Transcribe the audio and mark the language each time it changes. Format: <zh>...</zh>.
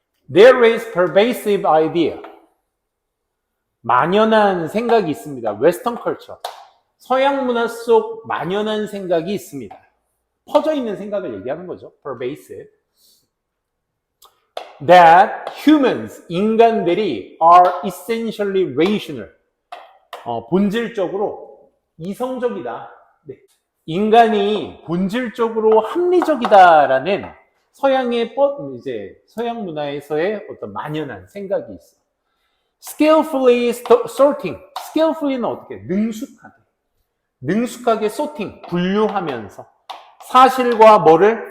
<en>There is pervasive idea.</en> <ko>만연한 생각이 있습니다.</ko> <en>Western culture.</en> <ko>서양 문화 속 만연한 생각이 있습니다. 퍼져 있는 생각을 얘기하는 거죠.</ko> <en>pervasive. That humans,</en> <ko>인간들이</ko> <en>are essentially rational.</en> <ko>본질적으로 이성적이다. 네. 인간이 본질적으로 합리적이다라는 서양의 서양 문화에서의 어떤 만연한 생각이 있어.</ko> <en>Skillfully sorting.</en> <ko>Skillfully는 어떻게? 능숙하게 sorting, 분류하면서 사실과 뭐를?</ko>